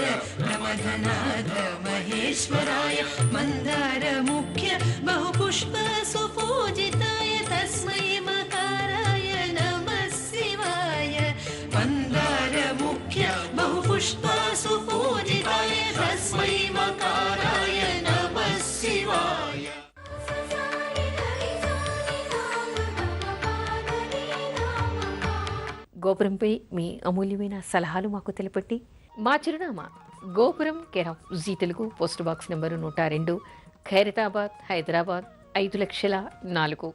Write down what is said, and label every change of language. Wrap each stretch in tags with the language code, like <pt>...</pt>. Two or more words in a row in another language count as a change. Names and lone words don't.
<sa>प्रमथनाथ महेश्वराय, मन्दार मुख्य बहुपुष्प सुपूजिताय, तस्मै मकाराय नमः शिवाय, मन्दार मुख्य बहुपुष्प सुपूजिताय, तस्मै मकाराय नमः शिवाय.</sa> <te>గోపురంపై మీ అమూల్యమైన సలహాలు మాకు తెలపట్టి మా చిరునామా గోపురం</te> <en>care of</en> <te>జీ తెలుగు,</te> <en>post box</en> <te>నెంబరు 102, ఖైరతాబాద్, హైదరాబాద్ 5,04,000.</te>